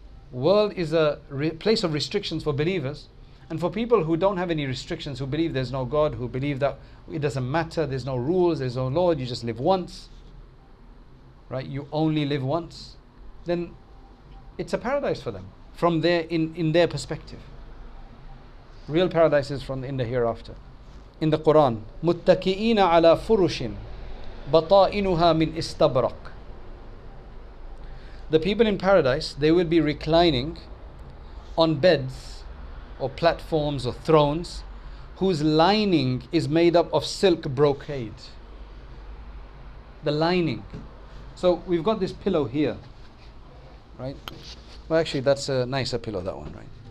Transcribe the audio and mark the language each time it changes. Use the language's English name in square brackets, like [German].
[English] World is a place of restrictions for believers. And for people who don't have any restrictions, who believe there's no God, who believe that it doesn't matter, there's no rules, there's no law, you just live once, right? You only live once. Then it's a paradise for them, from their, in their perspective. Real paradise is from in the hereafter. In the Qur'an, [Arabic] مُتَّكِئِينَ عَلَى فُرُشٍ بَطَائِنُهَا مِنْ إِسْتَبْرَقٍ. [English] The people in paradise, they will be reclining on beds or platforms or thrones whose lining is made up of silk brocade. The lining. So we've got this pillow here, right? Well, actually that's a nicer pillow, that one, right?